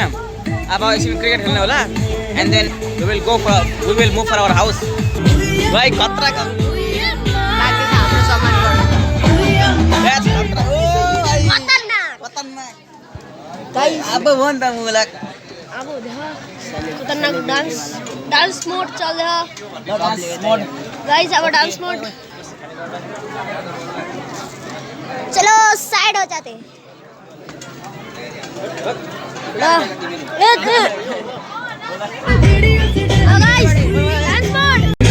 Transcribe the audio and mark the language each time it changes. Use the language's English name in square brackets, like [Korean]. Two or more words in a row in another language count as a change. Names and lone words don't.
[Nepali] अब एकछिन क्रिकेट खेल्ने होला [English] and then we will move for our house. [Nepali] भाइ खतरा अब भन त मुला [Hindi] अब खतरनाक [English] dance mode [Hindi] चल रहा गाइस। अब [English] dance mode [Hindi] चलो साइड हो जाते। [English] guys dance mode.